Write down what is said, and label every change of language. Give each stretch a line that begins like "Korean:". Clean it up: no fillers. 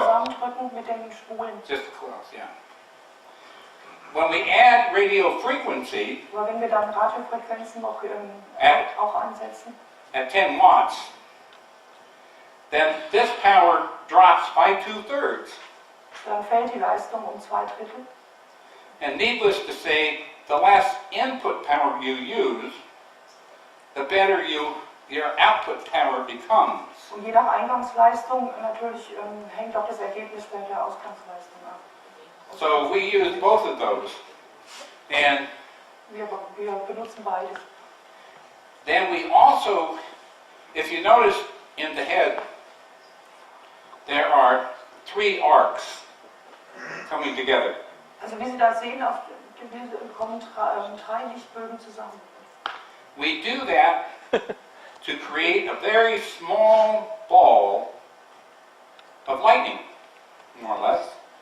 German: zusammendrücken mit den Spulen.
English: Just the coils, yeah. When we add radio frequency
German: Aber wenn wir dann Radiofrequenzen noch auch ansetzen,
English: at 10 watts, then this power drops by 2/3.
German: dann fällt die Leistung um 2/3.
English: And needless to say, the less input power you use, the better your output power becomes.
German: Und je nach Eingangsleistung natürlich hängt auch das Ergebnis der Ausgangsleistung ab.
English: So we use both of those. And
German: Wir benutzen beides.
English: then we also, if you notice in the head, there are 3 arcs coming together.
German: Also wie Sie das sehen, auf dem Bild kommen 3 Lichtbögen zusammen.
English: We do that to create a very small ball of lightning, more or less.